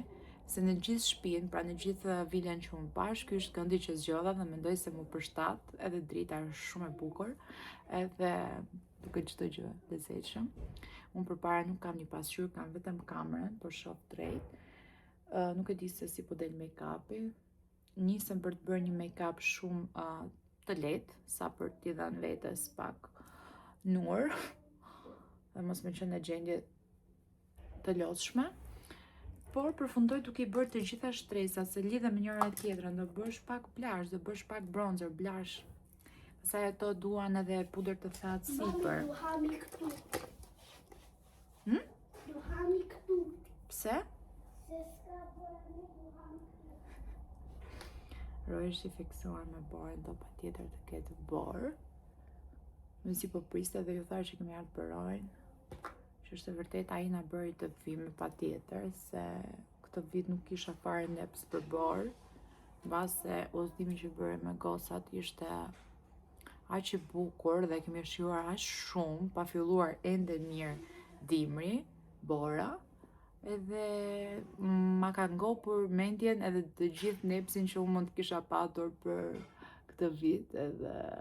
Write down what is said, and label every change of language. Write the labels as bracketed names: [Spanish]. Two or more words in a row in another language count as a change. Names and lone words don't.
[Albanian] Se në gjithë shtëpinë, pra në gjithë vilen që unë pash, ky është këndi që zgjodha dhe mendoj se mu përshtat, edhe drita është shumë e bukur, edhe duket çdo gjë lezetshëm. Unë përpara nuk kam një pasqyrë, kam vetëm kamerën, por shoh drejt. Nuk e di se si po del make-upi. Nisem për të bërë një make-up shumë të lehtë, sa për t'i dhënë vetes pak nur, dhe mos më qenë në gjendje të lodhshme. Por përfundoj duke i bërë të gjitha shtresat, se lidhe me njëra tjetrën, do bësh pak blush, do bësh pak bronzer, blush. Pastaj ato duan edhe pudër të thatë sipër. [Swedish] Du har mig këtu. Hm? Du har mig këtu. [Albanian] Pse? Se s'ka bërë një [Swedish] du har mig [Albanian] këtu. Roy është i fiksuar me borën, do patjetër të ketë borë. Më si po priste dhe ju thash që kemi ardhur për Royn, që është e vërtet ai na bëri të vime patjetër, se këtë vit nuk kisha fare neps për borë, mbase udhëtimi që bëre me gosat ishte aq i bukur dhe kemi shijuar aq shumë, pa filluar ende mirë dimri, bora, edhe ma ka ngopur mendjen edhe të gjithë nepsin që unë mund të kisha patur për këtë vit, edhe